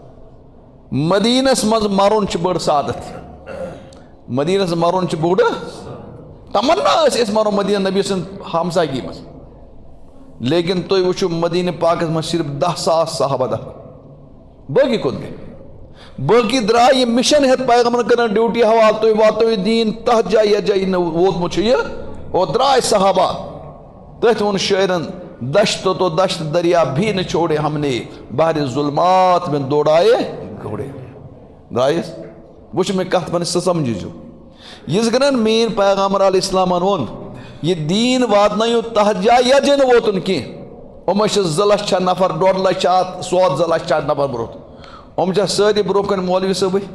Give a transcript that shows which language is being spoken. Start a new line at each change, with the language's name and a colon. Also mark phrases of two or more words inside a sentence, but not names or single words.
Kashmiri: مدیٖنس منٛز مرُن چھُ بٔڑ سعادت مدیٖنس مرُن چھُ بوٚڑ تمنا ٲسۍ أسۍ مرو مدیٖنہ نبی سٕنٛد ہمسایگی منٛز لیکن تُہۍ وٕچھِو مدیٖنہ پاکس منٛز صرف 10,000 صحابہ باقی کوٚت گٔے باقی درٛاے یہِ مِشن ہیٚتھ پیغمبرن کرن ڈیوٹی حوالہٕ تُہۍ واتنٲیِو دیٖن تتھ جایہِ یتھ جایہِ نہٕ ووتمُت چھُ یہِ اور درٛاے صحابہ تٔتھۍ ووٚن شٲعرن
Urdu: دشت تو دشت دریا بھی نہ چھوڑے ہم نے بحر ظلمات میں دوڑائے گھوڑے
Kashmiri: درٛایس وٕچھ مےٚ کتھ پنٕنۍ سُہ سمجھِزیو یِژ گرن مین پیغمبر علیہ السلامن ووٚن یہ دیٖن واتنٲیِو تتھ جایہِ یتھ جایہِ نہٕ ووتُن کینٛہہ یِم چھِ 2 لچھ نفر 1.5 لچھ اتھ سواد 2 لچھ نفر برونٛہہ یِم چھا سٲری برونٛہہ کَنہِ مولوی صٲبٕے